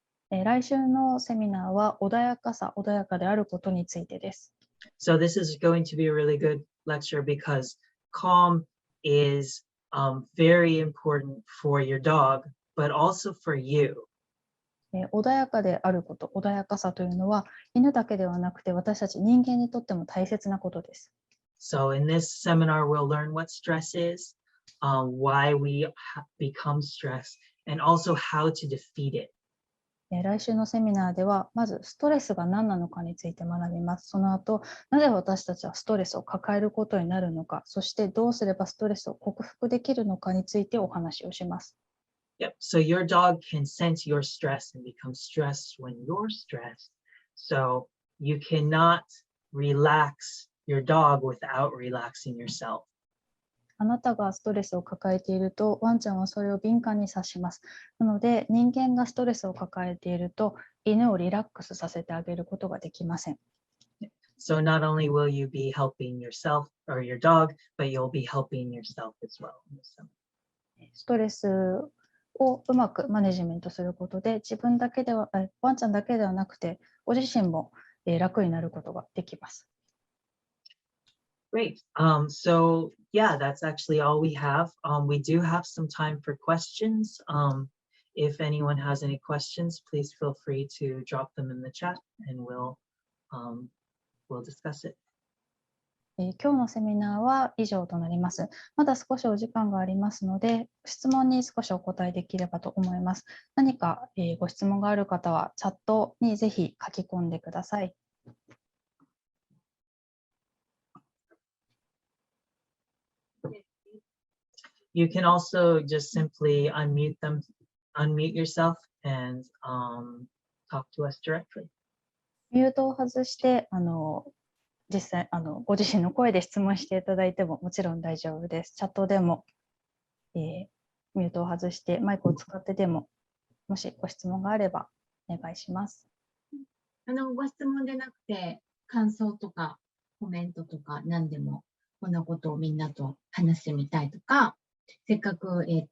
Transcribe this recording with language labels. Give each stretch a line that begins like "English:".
Japanese: 来週のセミナーは穏やかであることについてです。
English: So this is going to be a really good lecture because calm is very important for your dog, but also for you.
Japanese: 穏やかであること、穏やかさというのは犬だけではなくて私たち人間にとっても大切なことです。
English: So in this seminar, we'll learn what stress is, why we become stressed, and also how to defeat it.
Japanese: 来週のセミナーではまずストレスが何なのかについて学びます。その後、なぜ私たちはストレスを抱えることになるのか、そしてどうすればストレスを克服できるのかについてお話をします。
English: Yep. So your dog can sense your stress and become stressed when you're stressed. So you cannot relax your dog without relaxing yourself.
Japanese: あなたがストレスを抱えていると、ワンちゃんはそれを敏感に察します。なので、人間がストレスを抱えていると、犬をリラックスさせてあげることができません。
English: So not only will you be helping yourself or your dog, but you'll be helping yourself as well.
Japanese: ストレスをうまくマネジメントすることで、ワンちゃんだけではなくて、ご自身も楽になることができます。
English: Great. So yeah, that's actually all we have. We do have some time for questions. If anyone has any questions, please feel free to drop them in the chat and we'll discuss it.
Japanese: 今日のセミナーは以上となります。まだ少しお時間がありますので、質問に少しお答えできればと思います。何かご質問がある方はチャットにぜひ書き込んでください。
English: You can also just simply unmute yourself and talk to us directly.
Japanese: ミュートを外して実際ご自身の声で質問していただいてももちろん大丈夫です。チャットでも、ミュートを外してマイクを使ってでも、もしご質問があればお願いします。ご質問でなくて感想とかコメントとか何でもこんなことをみんなと話してみたいとか、せっかく